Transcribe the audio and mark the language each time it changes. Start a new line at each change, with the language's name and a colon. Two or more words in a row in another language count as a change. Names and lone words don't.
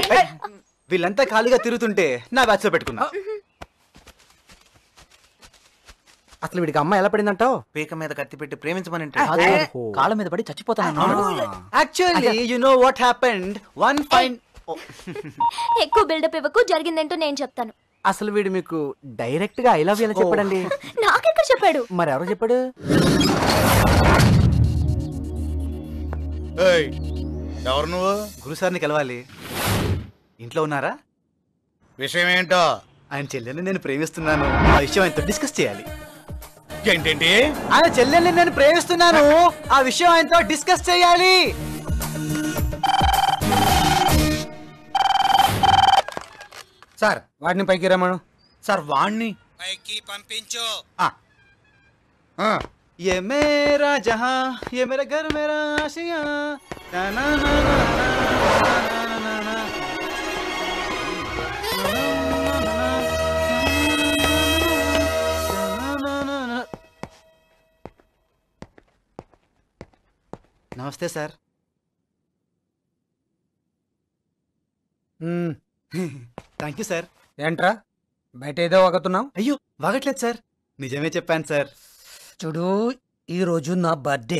Telugu: వీళ్ళంతా ఖాళీగా తిరుగుతుంటే నా బ్యాచ్ లో పెట్టుకున్నా. అసలు వీడికి అమ్మాయి ఎలా పడిందంటావు? పీక మీద కత్తి పెట్టి ప్రేమించమని కాళ్ళ మీద పడి చచ్చిపోతాను.
English: Actually you know what happened. One fine
Telugu: ఎక్కువ బిల్డప్ ఇవ్వకు, జరిగిందేంటో నేను చెప్తాను. అసలు వీడు మీకు డైరెక్ట్ గా
English: I love you
Telugu: ఎలా చెప్పాడండి? నాకెక్కడ చెప్పాడు? మరి ఎవరు చెప్పాడు? ఎవరు నువ్వు? గురుసార్ని కలవాలి. ఇంట్లో ఉన్నారా? విషయం ఏంటో? ఆయన చెల్లెల్ని నేను ప్రేమిస్తున్నాను. ఆ విషయం ఆయనతో డిస్కస్ చేయాలి. ఏంటేంటి? ఆయన చెల్లెల్ని నేను ప్రేమిస్తున్నాను. ఆ విషయం ఆయనతో డిస్కస్ చేయాలి. సార్ వాడిని పైకి రమ్మను. సార్ వాణ్ణి పైకి పంపించు.
Hindi: ये मेरा जहां ये मेरा घर मेरा आशियां ना ना ना ना ना ना.
Telugu: నమస్తే సార్.
English: Thank you sir.
Telugu: ఏంట్రా బయట ఏదో వాగుతున్నావు? అయ్యో వాగట్లేదు సార్, నిజమే చెప్పాను సార్. చూడు, ఈ రోజు నా బర్త్డే.